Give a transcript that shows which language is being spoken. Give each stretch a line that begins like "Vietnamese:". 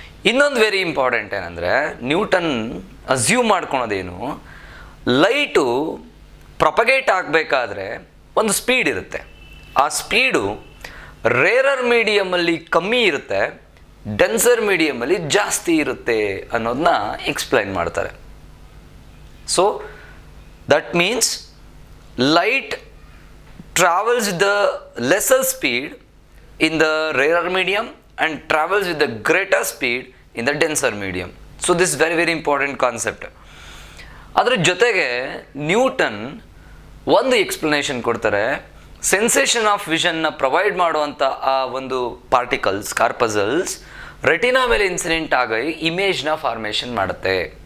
Kannada: ಇನ್ನೊಂದು very important ಏನಂದರೆ, Newton assume ಮಾಡ್ಕೊಳೋದೇನು, light propagate ಆಗಬೇಕಾದ್ರೆ ಒಂದು ಸ್ಪೀಡ್ ಇರುತ್ತೆ. ಆ ಸ್ಪೀಡು ರೇರರ್ ಮೀಡಿಯಮಲ್ಲಿ ಕಮ್ಮಿ ಇರುತ್ತೆ, ಡೆನ್ಸರ್ ಮೀಡಿಯಮಲ್ಲಿ ಜಾಸ್ತಿ ಇರುತ್ತೆ ಅನ್ನೋದನ್ನ ಎಕ್ಸ್ಪ್ಲೈನ್ ಮಾಡ್ತಾರೆ.
English: So that means light travels with the lesser speed in the rarer medium and travels with the greater speed in the denser medium. So this is very important concept.
Kannada: ಅದರ ಜೊತೆಗೆ Newton ಒಂದು explanation ಕೊಡ್ತಾರೆ. Sensation of ವಿಷನ್ನ provide ಮಾಡುವಂಥ ಆ ಒಂದು particles, corpuscles, retina ಮೇಲೆ incident ಆಗಿ ಇಮೇಜ್ನ formation ಮಾಡುತ್ತೆ.